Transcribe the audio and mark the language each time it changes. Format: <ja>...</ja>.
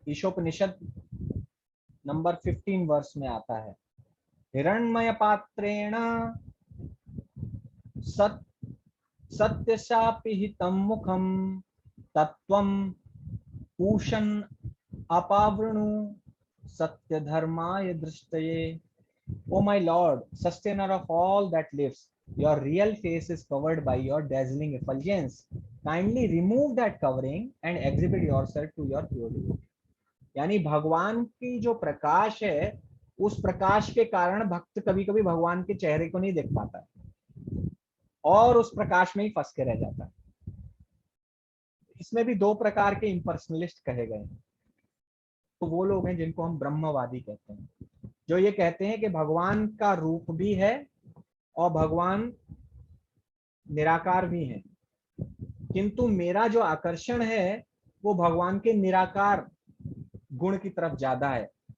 <hi>Ishopanishad number 15 वर्ष में आता है,</hi> <sa>हिरण्मय पात्रेण सत्यशापिहितं मुखं तत्त्वं पूषन् अपावृणु सत्य धर्माय दृष्टये।</sa> <en>O my Lord, sustainer of all that lives, your real face is covered by your dazzling effulgence. Kindly remove that covering and exhibit yourself to your pure devotee.</en> <hi>यानी भगवान की जो प्रकाश है उस प्रकाश के कारण भक्त कभी कभी भगवान के चेहरे को नहीं देख पाता और उस प्रकाश में ही फंस के रह जाता है। इसमें भी 2 प्रकार के इम्पर्सनलिस्ट कहे गए हैं। तो वो लोग हैं जिनको हम ब्रह्मवादी कहते हैं, जो ये कहते हैं कि भगवान का रूप भी है और भगवान निराकार भी है, किंतु मेरा जो आकर्षण है वो भगवान के निराकार गुण की तरफ ज्यादा है।</hi>